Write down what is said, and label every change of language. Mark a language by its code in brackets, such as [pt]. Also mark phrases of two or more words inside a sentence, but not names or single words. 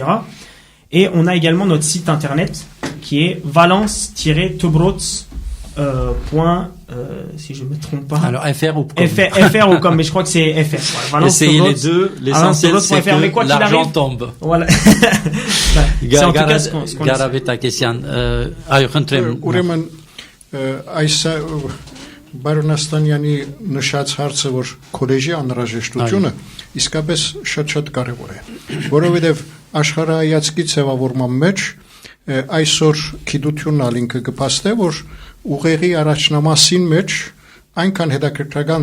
[fr] Et on a également notre site internet qui est valence-tebrots. Si je ne me trompe pas. Alors FR ou com. FR ou com, mais je crois que c'est FR. Voilà. Essayez les deux. L'essentiel c'est que l'argent tombe. Voilà. C'est en tout cas ce qu'on [hy] Ուրեմն այս Բարոնաստանյանի նշած հարցը, որ քոլեջի անհրաժեշտությունը իսկապես շատ կարևոր է, որովհետև աշխարհայացքի ձևավորման մեջ այսօր գիտությունն ինքը կփաստե, որ ուղեղի առաջնամասին մեջ այնքան հետաքրքրական